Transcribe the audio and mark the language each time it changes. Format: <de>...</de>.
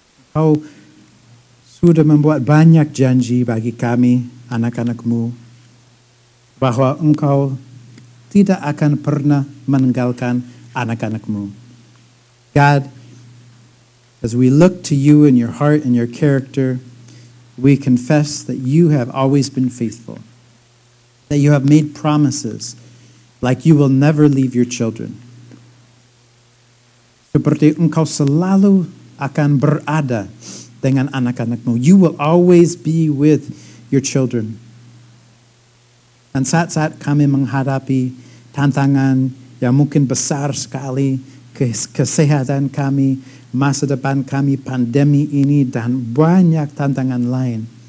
<id>Engkau sudah membuat banyak janji bagi kami, anak-anak-Mu, bahwa Engkau tidak akan pernah meninggalkan anak-anak-Mu.</id> <en>God, as we look to You in Your heart and Your character, we confess that You have always been faithful, that You have made promises like You will never leave Your children.</en> <id>Seperti Engkau selalu akan berada dengan anak-anak-Mu.</id> <en>You will always be with Your children.</en> <id>Dan saat-saat kami menghadapi tantangan yang mungkin besar sekali, kesehatan kami, masa depan kami, pandemi ini, dan banyak tantangan lain.</id>